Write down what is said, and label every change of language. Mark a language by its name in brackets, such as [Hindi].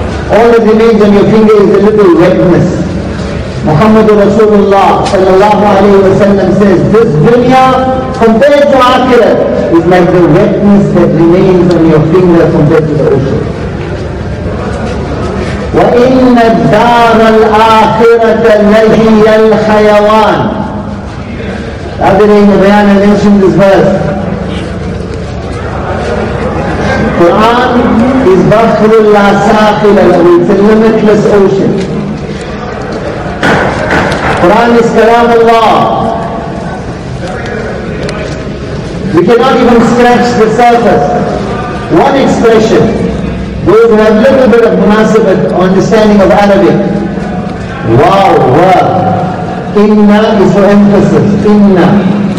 [English] All that remains on your finger is a little wetness. Muhammad Rasulullah sallallahu alayhi wa sallam says, this dunya compared to akhirah is like the wetness that remains on your finger compared to the ocean. [Arabic] وَإِنَّ الدَّارَ الْآخِرَةَ لَهِيَ الْخَيَوَانِ. [English] The other day in the bayan I mentioned this verse. [Arabic] Quran is بَحْرُ لَا سَاقِلَ لَهُ. [English] It's a limitless ocean. [Arabic] Quran is كلام الله. [English] We cannot even scratch the surface. One expression, those who have a little bit of massive understanding of Arabic, wow, wow, inna is for emphasis, inna.